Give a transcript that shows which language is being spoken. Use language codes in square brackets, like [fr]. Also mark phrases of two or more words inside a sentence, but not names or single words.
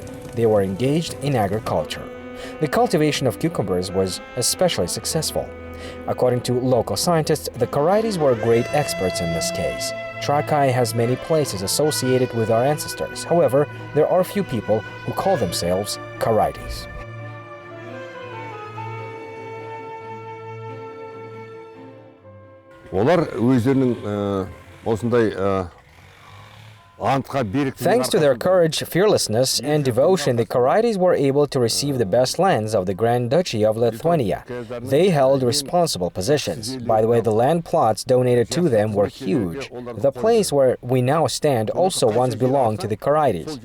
[en] They were engaged in agriculture. The cultivation of cucumbers was especially successful. According to local scientists, the Karaites were great experts in this case. Trakai has many places associated with our ancestors. However, there are few people who call themselves Karaites. [kk] Олар өздерінің осындай [en] Thanks to their courage, fearlessness, and devotion, the Karaites were able to receive the best lands of the Grand Duchy of Lithuania. They held responsible positions. By the way, the land plots donated to them were huge. The place where we now stand also once belonged to the Karaites.